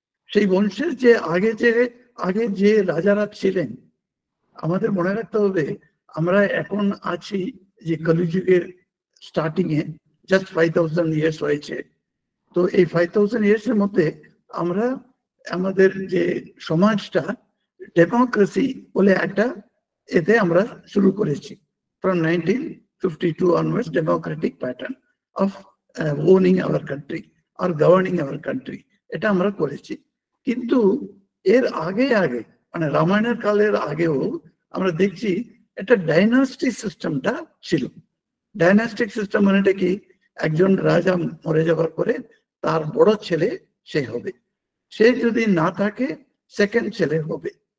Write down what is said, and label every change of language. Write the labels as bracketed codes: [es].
[bn] সেই বংশের যে আগে যে রাজারা ছিলেন, আমাদের মনে রাখতে হবে আমরা এখন আছি যে কলিযুগের স্টার্টিং এ, জাস্ট 5000 ইয়ার্স হয়েছে। তো এই 5000 ইয়ার্স এর মধ্যে আমরা আমাদের যে সমাজটা ডেমোক্রেসি বলে একটা এতে আমরা শুরু করেছি। [en] from 1952 onwards, democratic pattern of owning our country or governing our country, [bn] এটা আমরা করেছি। কিন্তু এর আগে মানে রামায়ণের কালের আগেও আমরা দেখছি একটা ডাইনাস্টিক সিস্টেমটা ছিল। ডাইনাস্টিক সিস্টেম মানে এটা কি, একজন রাজা মরে যাওয়ার পরে তার বড় ছেলে সে হবে, সে যদি না থাকে সেকেন্ড ছেলে হবে।